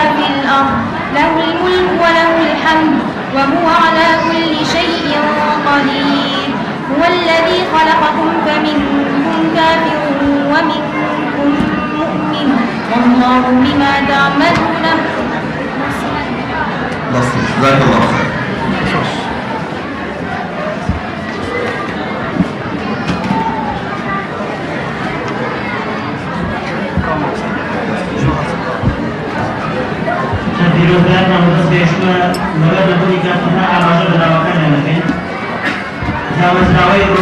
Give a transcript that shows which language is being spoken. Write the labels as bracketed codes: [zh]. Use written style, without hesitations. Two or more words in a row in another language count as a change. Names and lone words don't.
[ar] في الأرض له الملك وله الحمد وهو على كل شيء قدير هو الذي خلقكم فمنكم كافر ومنكم مؤمن والله بما تعملون بصير. جزاك الله خير. [ckb] پیرۆزگاران مەبەست پێشوە لەبەر لەبوونی کاتەکە ئاماژە بەناوەکانیان دەکەین دامەزراوەی